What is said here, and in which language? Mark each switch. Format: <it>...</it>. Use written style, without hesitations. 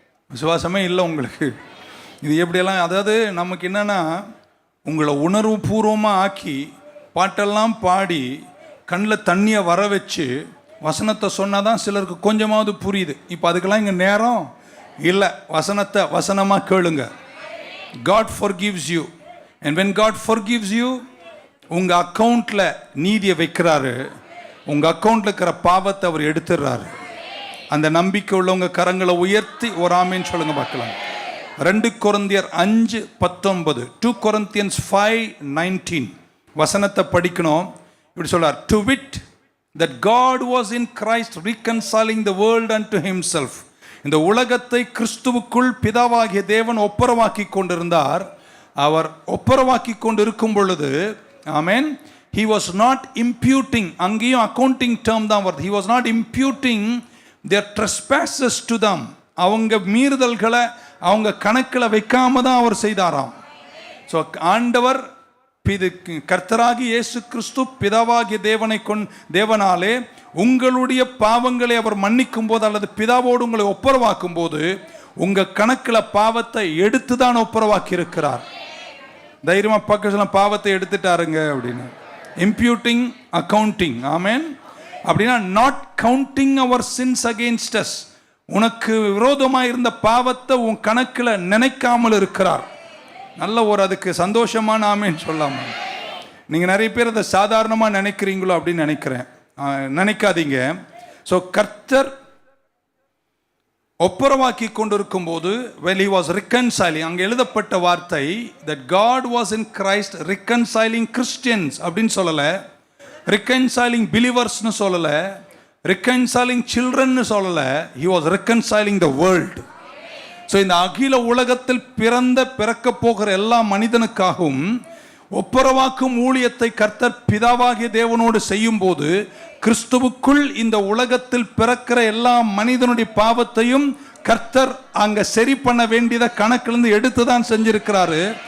<ta>விசுவாசமே இல்லை உங்களுக்கு. இது எப்படியெல்லாம், அதாவது நமக்கு என்னென்னா, உங்களை உணர்வு பூர்வமாக ஆக்கி பாட்டெல்லாம் பாடி கண்ணில் தண்ணியை வர வச்சு வசனத்தை சொன்னால் தான் சிலருக்கு கொஞ்சமாவது புரியுது. இப்போ அதுக்கெல்லாம் இங்கே நேரம் இல்லை. வசனத்தை வசனமாக கேளுங்க.</ta> <en>God forgives you, and when God forgives you,</en> <ta>உங்கள் அக்கவுண்டில் நீதியை வைக்கிறாரு. உங்கள் அக்கவுண்டில் இருக்கிற பாவத்தை அவர் எடுத்துடுறாரு. அந்த நம்பிக்கை உள்ளவங்க கரங்களை உயர்த்தி ஒரு ஆமேன்னு சொல்லுங்க பார்க்கலாம். 2 கொரிந்தியர் 5:19, 2 Corinthians 5:19 வசனத்தை படிக்கணும். இப்படி சொல்றார்,</ta> <en>To wit that God was in Christ reconciling the world unto himself.</en> <ta>இந்த உலகத்தை கிறிஸ்துவுக்குள் பிதாவாகிய தேவன் ஒப்புரவாக்கி கொண்டிருந்தார். அவர் ஒப்புரவாக்கி கொண்டிருக்கும் பொழுது, ஆமென்,</ta> <en>he was not imputing,</en> <ta>அங்கேயும் அக்கவுண்டிங் டேர்ம் தான் வருது,</ta> <en>he was not imputing their trespasses to them.</en> <ta>அவங்க மீறுதல்களை அவங்க கணக்கில் வைக்காம தான் அவர் செய்தாராம். ஸோ ஆண்டவர் கர்த்தராகி இயேசு கிறிஸ்து பிதாவாகிய தேவனாலே உங்களுடைய பாவங்களை அவர் மன்னிக்கும் போது அல்லது பிதாவோடு உங்களை ஒப்புரவாக்கும் போது உங்க கணக்கில் பாவத்தை எடுத்து தான் ஒப்புரவாக்கி இருக்கிறார். தைரியமா பக்கம் பாவத்தை எடுத்துட்டாருங்க அப்படின்னு. இம்ப்யூட்டிங், அக்கவுண்டிங், ஆமென். அப்படின்னா</ta> <en>not counting our sins against us,</en> <ta>உனக்கு விரோதமாக இருந்த பாவத்தை உன் கணக்கில் நினைக்காமல் இருக்கிறார். நல்ல ஒரு அதுக்கு சந்தோஷமான ஆமேன்னு சொல்லாம. நீங்கள் நிறைய பேர் அதை சாதாரணமாக நினைக்கிறீங்களோ அப்படின்னு நினைக்கிறேன். நினைக்காதீங்க. ஸோ கர்த்தர் ஒப்புரவாக்கி கொண்டிருக்கும் போது</ta> <en>when he was reconciling,</en> <ta>அங்கே எழுதப்பட்ட வார்த்தை</ta> <en>that God was in Christ reconciling Christians</en> <ta>அப்படின்னு சொல்லலை,</ta> <en>reconciling believers-னு சொல்லலை, reconciling children-னு சொல்லலை, he was reconciling the world.</en> <ta>So இந்த அகில உலகத்தில் பிறக்க போகிற எல்லா மனிதனுக்காகவும் ஒப்புரவாக்கும் ஊழியத்தை கர்த்தர் பிதாவாகிய தேவனோடு செய்யும் போது கிறிஸ்துவுக்குள் இந்த உலகத்தில் பிறக்கிற எல்லா மனிதனுடைய பாவத்தையும் கர்த்தர் அங்க சரி பண்ண வேண்டியதை கணக்கிலிருந்து எடுத்து தான் செஞ்சிருக்கிறாரு.</ta>